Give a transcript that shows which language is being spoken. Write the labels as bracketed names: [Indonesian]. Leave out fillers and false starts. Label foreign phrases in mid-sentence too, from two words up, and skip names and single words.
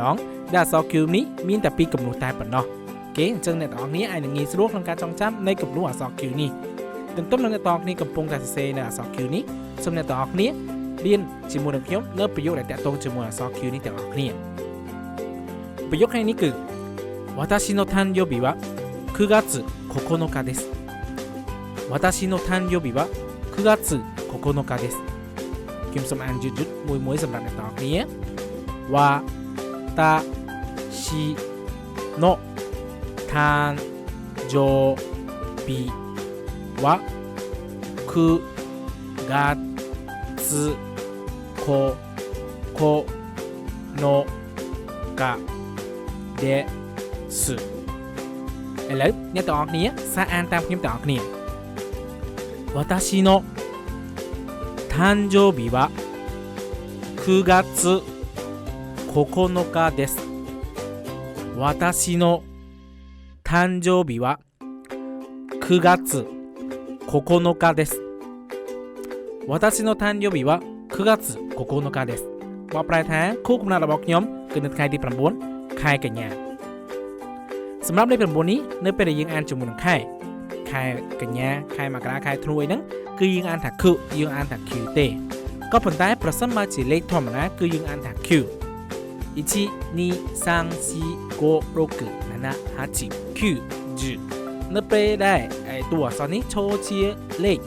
[Khmer] ងដែលអក្សរ Q នេះមានតែ2គំនូសតែប៉ុណ្ណោះអូខេអញ្ចឹងអ្នកទាំងអស់គ្នាអាចនឹងងាយស្រួលក្នុងការចងចាំនៃគំនូសអក្សរ Q នេះទន្ទឹមនឹងអ្នកទាំងអស់គ្នាកំពុងតែសរសេរនៅអក្សរ Q នេះសូមអ្នកទាំងអស់គ្នារៀ នជាមួយនឹងខ្ញុំនៅប្រយោគដែលតាក់ទងជាមួយអក្សរ Q នេះទាំងអស់គ្នាប្រយោគនេះគឺ [Japanese] 私の誕生日は9月9日です私の誕生日は9月9日です [Khmer] ខ្ញុំសូមអានយឺតៗមួយសម្រាប់អ្នកទាំងអស់គ្នា [Japanese] わたしの誕生日は9月 9日です [Khmer] ឥឡូវអ្នកទាំងអស់គ្នាសាកអានតាមខ្ញុំទាំងអស់គ្នា [Japanese] 私の誕生日は9月 9日です私の誕生日は9月9日です私の誕生日は9月9日です [Khmer] បកប្រែថាខួបកំណើតរបស់ខ្ញុំគឺនៅថ្ងៃទី9ខែកញ្ញាសម្រាប់លេខ9នេះនៅពេលដែលយើងអានជាមួយនឹងខែ កញ្ញាខែមករាខែធ្នូអីហ្នឹងគឺយើងអានថា Q យើងអានថា Q ទេក៏ប៉ុន្តែប្រសិនបើជាលេខធម្មតាគឺយើងអានថា Q 1 2 3 4 5 6 7 8 Q 10នៅពេលដែលតួអក្សរនេះចូលជាលេខ